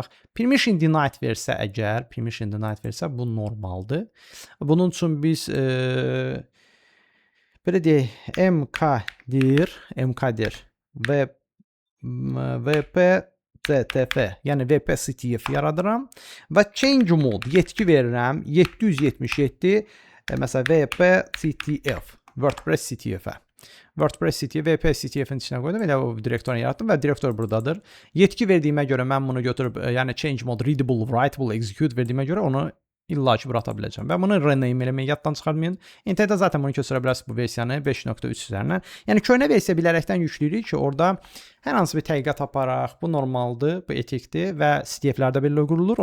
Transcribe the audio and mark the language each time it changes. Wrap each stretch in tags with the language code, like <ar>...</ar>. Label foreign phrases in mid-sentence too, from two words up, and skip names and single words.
<en>Permission denied</en> <az>versə əgər,</az> <en>permission denied</en> <az>versə bu normaldır. Bunun üçün biz belə deyək, mkdir vp-ctf, yəni vp-ctf yaradıram və</az> <en>change mode</en> <az>yetki verirəm 777 məsələn vp-ctf, WordPress CTF-ə. WordPress CTF, VP CTF-in içinə qoydum. Elə o direktorunu yaratdım və direktor buradadır. Yetki verdiyimə görə mən bunu götürüb, yəni</az> <en>change mode,</en> <az>readable,</az> <en>writable, execute</en> <az>verdiyimə görə onu illa ki bura ata biləcəm. Və bunu rename eləməyi yaddan çıxartmayın. İnternetdə zaten bunu köçürə bilərsiniz bu versiyanı 5.3 üzərindən. Yəni köhnə versiya bilərəkdən yükləyirik ki, orada hər hansı bir tədqiqat aparaq. Bu normaldır, bu etikdir və CTF-lərdə belə qurulur.</az>